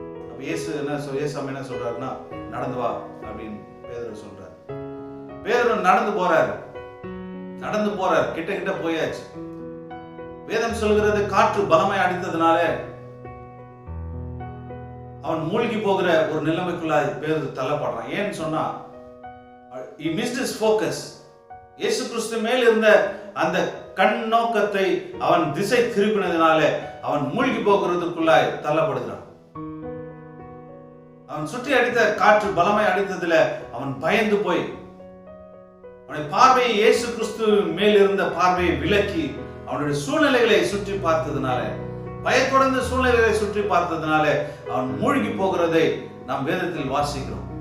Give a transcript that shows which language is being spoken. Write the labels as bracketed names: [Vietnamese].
[Tamil] அப்ப இயேசு என்ன சொல்றாருன்னா, நடந்து வா அப்படின்னு பேதுரு சொல்றாரு. பேதுரு நடந்து போறார், கிட்ட போயாச்சு. வேதம் சொல்கிறது, காற்று பலமாய் அடித்ததுனால அவன் மூழ்கி போகிற ஒரு நிலைமைக்குள்ள பேதுரு தள்ளப்படுறான். ஏன்னு சொன்னா, [English] he missed his focus. [Tamil] இயேசு கிறிஸ்து மேல் இருந்த அந்த கண் நோக்கத்தை அவன் திசை திருப்பினதினால அவன் மூழ்கி போகிறதுக்குள்ளாய் தள்ளப்படுகிறான். அவன் சுற்றி அடித்த காற்று பலமாய் அடித்ததுல அவன் பயந்து போய் அவனுடைய பார்வையை இயேசு கிறிஸ்து மேல் இருந்த பார்வையை விலக்கி அவனுடைய சூழ்நிலைகளை சுற்றி பார்த்ததுனால, பயத்தொடர்ந்த சூழ்நிலைகளை சுற்றி பார்த்ததுனால அவன் மூழ்கி போகிறதை நாம் வேதத்தில் வாசிக்கிறோம்.